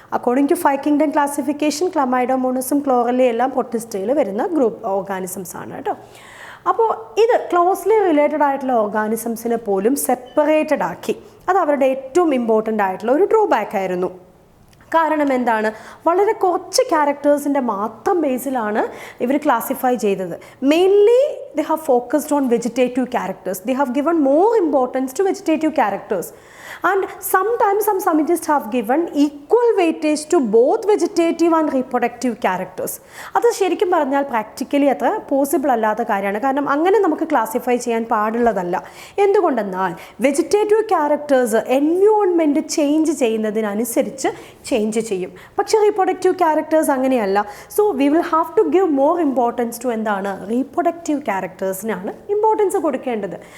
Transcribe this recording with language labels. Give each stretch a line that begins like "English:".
English: according to 5 kingdom classification
Malayalam: ക്ലമൈഡോമോണസും ക്ലോറലയും എല്ലാം പ്രൊട്ടിസ്റ്റയിൽ വരുന്ന group organisms ആണ് കേട്ടോ. അപ്പോൾ ഇത് ക്ലോസ്ലി റിലേറ്റഡ് ആയിട്ടുള്ള ഓർഗാനിസംസിനെ പോലും സെപ്പറേറ്റഡ് ആക്കി. അത് അവരുടെ ഏറ്റവും ഇമ്പോർട്ടൻ്റ് ആയിട്ടുള്ള ഒരു ഡ്രോബാക്ക് ആയിരുന്നു. കാരണം എന്താണ്, വളരെ കുറച്ച് ക്യാരക്ടേഴ്സിൻ്റെ മാത്രം ബേസിലാണ് ഇവർ ക്ലാസിഫൈ ചെയ്തത്. Mainly
English: they have focused on vegetative characters. They have given more importance to vegetative characters. And sometimes some scientists have given equal weightage to both vegetative and reproductive characters.
Malayalam: അത് ശരിക്കും പറഞ്ഞാൽ പ്രാക്ടിക്കലി അത്ര possible അല്ലാത്ത കാര്യമാണ്. കാരണം അങ്ങനെ നമുക്ക് classify ചെയ്യാൻ പാടുള്ളതല്ല. എന്തുകൊണ്ടെന്നാൽ vegetative characters environment change ചെയ്യുന്നതിനനുസരിച്ച് change ചെയ്യും. പക്ഷേ റീപ്രൊഡക്റ്റീവ് ക്യാരക്ടേഴ്സ് അങ്ങനെയല്ല.
English: so we will have to give more importance to
Malayalam: എന്താണ്, റീപ്രൊഡക്റ്റീവ് ക്യാരക്ടേഴ്സിനാണ് ഇമ്പോർട്ടൻസ് കൊടുക്കേണ്ടത്.